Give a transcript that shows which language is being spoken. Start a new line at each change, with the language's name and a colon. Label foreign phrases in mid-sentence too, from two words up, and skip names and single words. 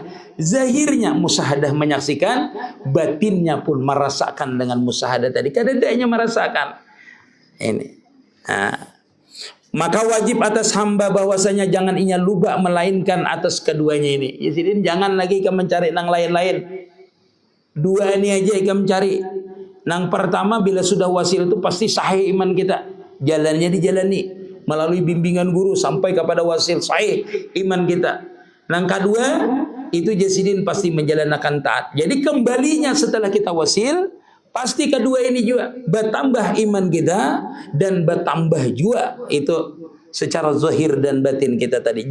Banjar: Zahirnya musyahadah menyaksikan, batinnya pun merasakan dengan musyahadah tadi. Kada adanya merasakan. Ini. Nah, maka wajib atas hamba bahwasanya jangan inya luba melainkan atas keduanya ini. Jadi jangan lagi ke mencari nang lain-lain. Dua ini aja ikam mencari. Nang pertama bila sudah wasil itu pasti sahih iman kita. Jalannya dijalani melalui bimbingan guru sampai kepada wasil sahih iman kita. Nang kedua itu jasidin pasti menjalankan taat. Jadi kembalinya setelah kita wasil pasti kedua ini juga bertambah iman kita dan bertambah juga itu secara zahir dan batin kita tadi.